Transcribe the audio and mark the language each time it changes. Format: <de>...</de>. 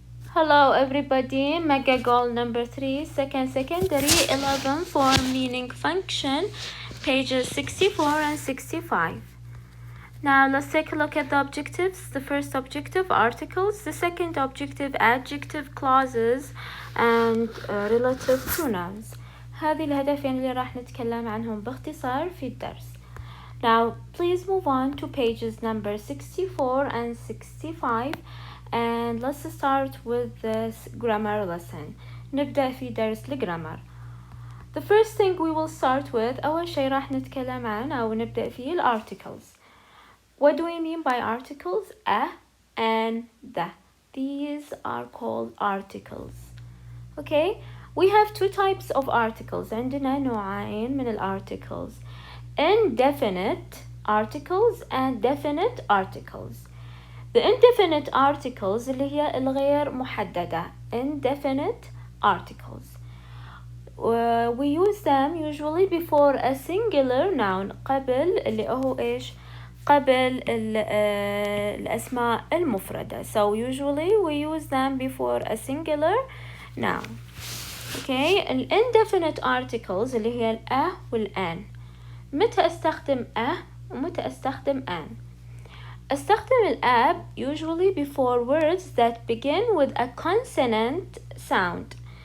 <en>Hello everybody, mega goal number 3, second secondary 11 form meaning function, pages 64 and 65. Now let's take a look at the objectives. The first objective, articles. The second objective, adjective clauses and relative pronouns.</en> <ar>هذه الهدفين اللي راح نتكلم عنهم باختصار في الدرس.</ar> <en>Now please move on to pages number 64 and 65 and let's start with this grammar lesson.</en> <ar>نبدأ في درس الجرامر.</ar> <en>The first thing we will start with</en> <ar>أول شيء راح نتكلم عن أو نبدأ فيه articles.</ar> <en>What do we mean by articles? A and the. These are called articles. Okay? We have two types of articles.</en> <ar>عندنا نوعين من</ar> <en>articles. Indefinite articles and definite articles. The indefinite articles</en> <ar>اللي هي الغير محددة.</ar> <en>Indefinite articles. We use them usually before a singular noun.</en> <ar>قبل اللي هو إيش؟ قبل الأسماء المفردة.</ar> <en>So usually we use them before a singular noun. Okay. Indefinite articles</en> <ar>اللي هي الأ والأن. متى استخدم ومتى استخدم an. استخدم الأب</ar> <en>usually before words that begin with a consonant sound.</en>